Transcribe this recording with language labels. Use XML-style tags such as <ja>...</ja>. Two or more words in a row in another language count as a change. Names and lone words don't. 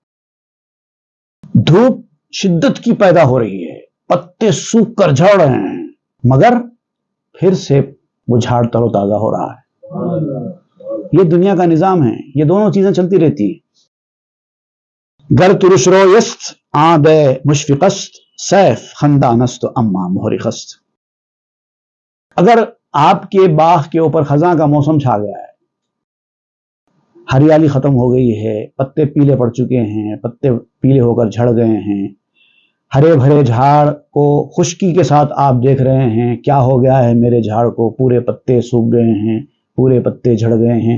<ur>دھوپ شدت کی پیدا ہو رہی ہے، پتے سوکھ کر جھڑ رہے ہیں، مگر پھر سے وہ جھاڑ تر و تازہ ہو رہا ہے۔ یہ دنیا کا نظام ہے، یہ دونوں چیزیں چلتی رہتی ہیں۔</ur> <fa>گر ترش رو یست آب مشفقست سیف خندانست اما محرقست۔</fa> <ur>اگر آپ کے باغ کے اوپر خزاں کا موسم چھا گیا ہے، ہریالی ختم ہو گئی ہے، پتے پیلے پڑ چکے ہیں، پتے پیلے ہو کر جھڑ گئے ہیں، ہرے بھرے جھاڑ کو خشکی کے ساتھ آپ دیکھ رہے ہیں، کیا ہو گیا ہے میرے جھاڑ کو، پورے پتے سوکھ گئے ہیں، پورے پتے جھڑ گئے ہیں۔</ur>